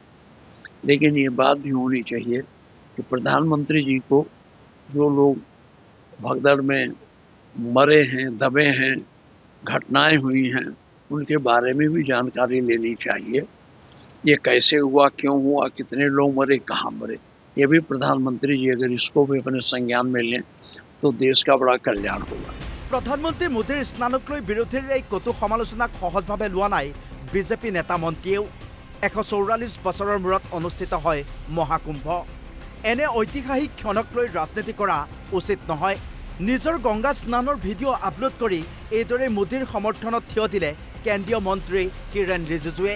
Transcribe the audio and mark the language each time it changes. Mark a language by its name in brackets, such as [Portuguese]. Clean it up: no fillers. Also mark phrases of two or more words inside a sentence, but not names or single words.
[Hindi] लेकिन ये बात भी होनी चाहिए कि प्रधानमंत्री जी को जो लोग भगदड़ में मरे हैं, दबे हैं, घटनाएं हुई हैं, उनके बारे में भी जानकारी लेनी चाहिए। ये कैसे हुआ, क्यों हुआ, कितने लोग मरे, कहाँ मरे, ये भी प्रधानमंत्री जी अगर इसको भी अपने संज्ञान में लें तो देश का बड़ा कल्याण होगा। [Assamese] প্ৰধানমন্ত্ৰী মোদীৰ স্নানক লৈ বিৰোধীৰ এই কটু সমালোচনাক সহজভাৱে লোৱা নাই বিজেপি নেতা মন্ত্ৰীয়েও। 144 বছৰৰ মূৰত অনুষ্ঠিত হয় মহাকুম্ভ। এনে ঐতিহাসিক ক্ষণক লৈ ৰাজনীতি কৰা উচিত নহয়। নিজৰ গংগা স্নানৰ ভিডিঅ' আপলোড কৰি এইদৰে মোদীৰ সমৰ্থনত থিয় দিলে কেন্দ্ৰীয় মন্ত্ৰী কিৰেণ ৰিজিজুৱে।